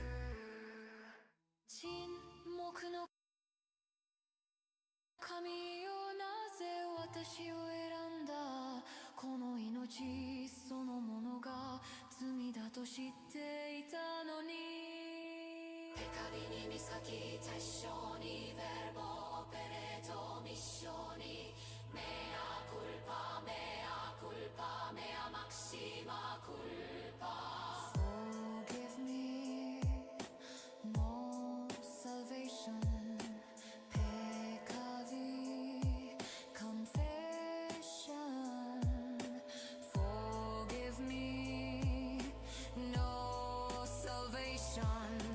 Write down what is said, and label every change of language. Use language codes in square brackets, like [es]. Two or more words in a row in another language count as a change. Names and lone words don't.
[ja] 沈黙の神よ、なぜ私を選んだ。この命そのものが罪だと知っていたのに。 [la] Peccavi mi sacrificazioni, verbo operato missioni, mea culpa, mea maxima culpa. [en] Forgive me, no salvation. [la] Peccavi confession. [en] Forgive me, no salvation.